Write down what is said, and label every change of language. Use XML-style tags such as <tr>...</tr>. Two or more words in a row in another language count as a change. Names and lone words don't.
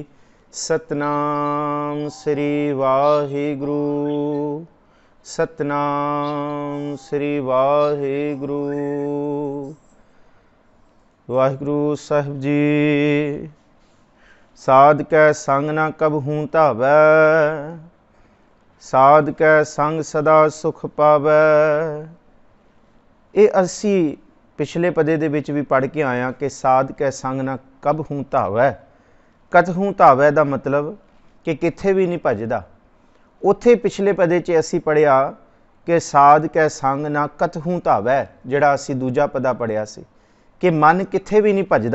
<pa>ਸਤਿਨਾਮ ਸ੍ਰੀ ਵਾਹਿਗੁਰੂ, ਸਤਿਨਾਮ ਸ੍ਰੀ ਵਾਹਿਗੁਰੂ। ਵਾਹਿਗੁਰੂ ਸਾਹਿਬ ਜੀ। ਸਾਧ ਕੈ ਸੰਗ ਨ ਕਬਹੂੰ ਧਾਵੈ, ਸਾਧ ਕੈ ਸੰਗ ਸਦਾ ਸੁਖ ਪਾਵੈ। ਇਹ ਅਸੀਂ ਪਿਛਲੇ ਪਦੇ ਦੇ ਵਿਚ ਭੀ ਪੜ੍ਹ ਕੇ ਆਇਆ ਕਿ ਸਾਧ ਕੈ ਸੰਗ ਨ ਕਬਹੂੰ ਧਾਵੈ। ਕਤਹੂੰ ਧਾਵੈ ਦਾ ਮਤਲਬ ਕਿ ਕਿੱਥੇ ਭੀ ਨਹੀਂ ਭਜਦਾ। ਉੱਥੇ ਪਿਛਲੇ ਪਦੇ 'ਚ ਅਸੀਂ ਪੜ੍ਹਿਆ ਕਿ ਸਾਧ ਕੈ ਸੰਗ ਨ ਕਤਹੂੰ ਧਾਵੈ, ਜਿਹੜਾ ਅਸੀਂ ਦੂਜਾ ਪਦਾ ਪੜ੍ਹਿਆ ਸੀ ਕਿ ਮਨ ਕਿੱਥੇ ਭੀ ਨਹੀਂ ਭਜਦਾ।</pa>